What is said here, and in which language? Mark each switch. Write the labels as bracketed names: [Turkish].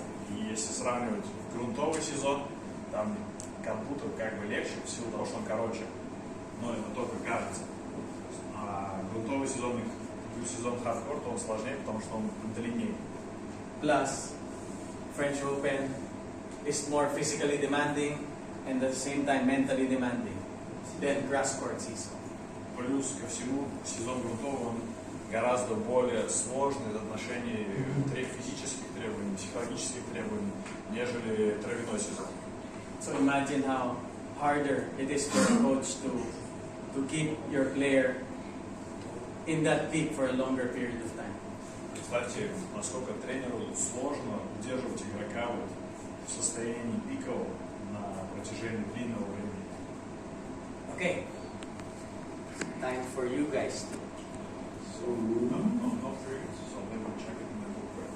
[Russian] И если сравнивать грунтовый сезон, там как будто как бы легче в силу того, что он короче. Но это только кажется. А грунтовый сезон плюс сезон хардкорта он сложнее, потому что он длиннее. [English] Plus, French Open is more physically demanding and at the same time mentally demanding than grass court season. [Russian] Плюс ко всему сезон грунтовый он гораздо более сложный в отношении физических требований, психологических требований, нежели травяной сезон. [English] So imagine how harder it is for a coach to keep your player in that peak for a longer period of time. [Russian] Представьте, насколько тренеру сложно удерживать игрока в состоянии пикового на протяжении длинного времени. [English] Okay, time for you guys to. No periods, so they will check it in the book.